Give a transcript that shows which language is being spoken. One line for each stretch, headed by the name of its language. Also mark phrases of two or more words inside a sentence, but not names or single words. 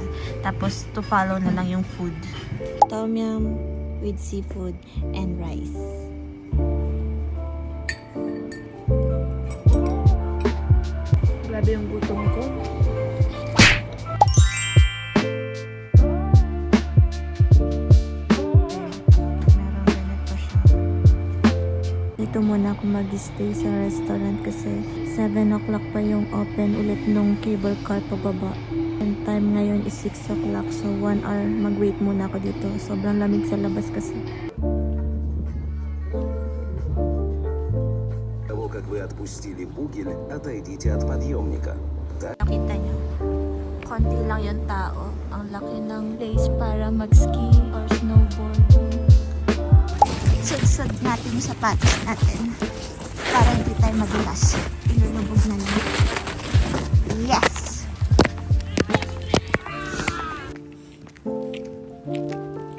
Filipino: Tapos
English: to follow
Filipino: na lang yung food.
English: Tom yum with seafood and rice.
Filipino: Grabe yung gutom ko. Meron ganito siya. Dito muna ako mag-stay sa restaurant kasi 7 o'clock pa yung open ulit nung
English: cable car
Filipino: pababa.
English: And time
Filipino: ngayon
English: is 6 o'clock, so 1 hour
Filipino: mag-wait muna ako dito. Sobrang lamig sa labas kasi.
Russian: Того, как вы отпустили бугель, отойдите от подъемника.
Filipino: Nakita niyo, konti lang yung tao. Ang laki ng place para mag-ski
English: or snowboarding.
Filipino: Sudsud natin yung sapatos natin para hindi tayo madulas. Inulubog na lang. Yes!